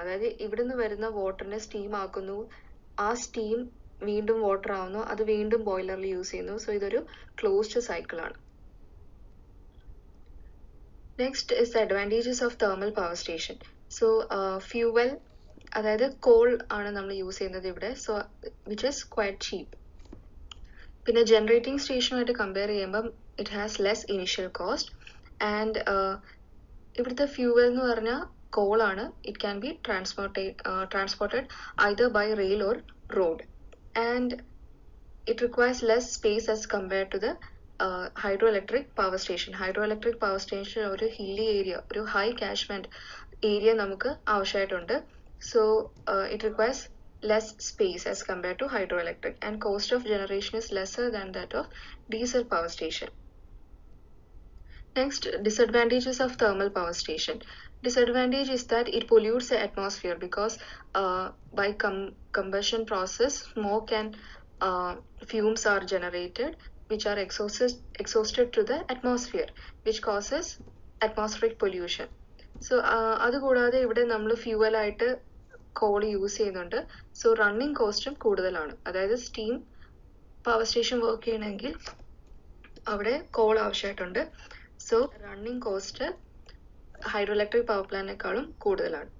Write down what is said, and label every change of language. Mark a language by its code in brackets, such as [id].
[ml] അതായത് ഇവിടെ നിന്ന് വരുന്ന വാട്ടറിനെ സ്റ്റീം ആക്കുന്നു, ആ സ്റ്റീം വീണ്ടും വാട്ടർ ആവുന്നു, അത് വീണ്ടും ബോയിലറിൽ യൂസ് ചെയ്യുന്നു. സോ ഇതൊരു ക്ലോസ്ഡ് സൈക്കിൾ ആണ്. [en] Next is the advantages of thermal power station. [ml] So fuel, അതായത് കോൾ ആണ് നമ്മൾ യൂസ് ചെയ്യുന്നത് ഇവിടെ. [en] So which is quite cheap. [ml] പിന്നെ ജനറേറ്റിംഗ് സ്റ്റേഷനുമായിട്ട് കമ്പയർ ചെയ്യുമ്പം [en] it has less initial cost and [ml] ഇവിടുത്തെ ഫ്യൂവൽ എന്ന് പറഞ്ഞാൽ കോളാണ്. It can be transported [en] either by rail or road and it requires less space as compared to the hydroelectric power station. [ml] Hydroelectric power station ഒരു hilly area, ഒരു high catchment area നമുക്ക് ആവശ്യമായിട്ടുണ്ട്. [en] So it requires less space as compared to hydroelectric and cost of generation is lesser than that of diesel power station. Next, disadvantages of thermal power station. Disadvantage is that it pollutes the atmosphere because by combustion process, smoke and fumes are generated which are exhausted to the atmosphere which causes atmospheric pollution. [ml] So അതുകൂടാതെ ഇവിടെ നമ്മൾ fuel ആയിട്ട് call use ചെയ്യുന്നുണ്ട്. So running കോസ്റ്റും കൂടുതലാണ്. അതായത് steam power station work ചെയ്യണമെങ്കിൽ അവിടെ call ആവശ്യമായിട്ടുണ്ട്. So running cost ഹൈഡ്രോഇലക്ട്രിക് power പ്ലാന്റിനേക്കാളും കൂടുതലാണ്.